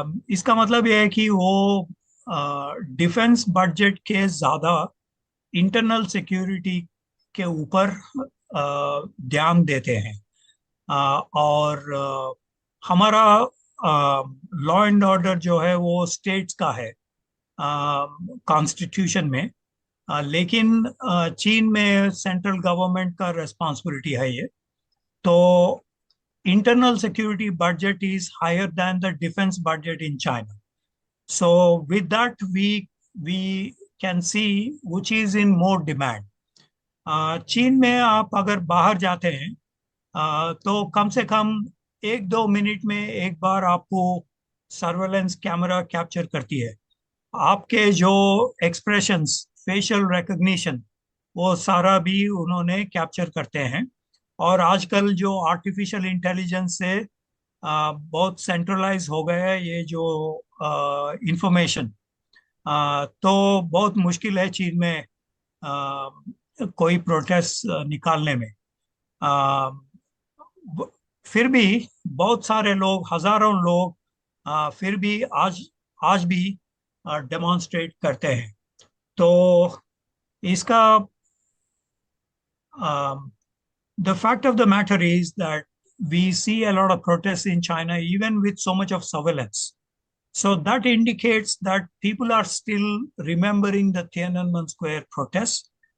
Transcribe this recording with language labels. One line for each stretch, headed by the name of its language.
Hindi: इसका मतलब यह है कि वो डिफेंस बजट के ज्यादा इंटरनल सिक्योरिटी के ऊपर ध्यान देते हैं। और हमारा लॉ एंड ऑर्डर जो है वो स्टेट्स का है कॉन्स्टिट्यूशन में। लेकिन चीन में सेंट्रल गवर्नमेंट का रेस्पॉन्सिबिलिटी है ये। तो
English: internal security budget is higher than the defense budget in China. So with that, we can see which is in more demand.
Hindi: चीन में आप अगर बाहर जाते हैं तो कम से कम 1-2 मिनट में एक बार आपको सर्वेलेंस कैमरा कैप्चर करती है। आपके जो एक्सप्रेशंस, फेशियल रिकग्निशन, वो सारा भी उन्होंने कैप्चर करते हैं। और आजकल जो आर्टिफिशियल इंटेलिजेंस से बहुत सेंट्रलाइज हो गया है ये जो इंफॉर्मेशन, तो बहुत मुश्किल है चीन में कोई प्रोटेस्ट निकालने में। आ, फिर भी बहुत सारे लोग, हजारों लोग फिर भी आज आज भी डेमोन्स्ट्रेट करते हैं। तो इसका
English: the fact of the matter is that we see a lot of protests in China, even with so much of surveillance. So that indicates that people are still remembering the Tiananmen Square protests.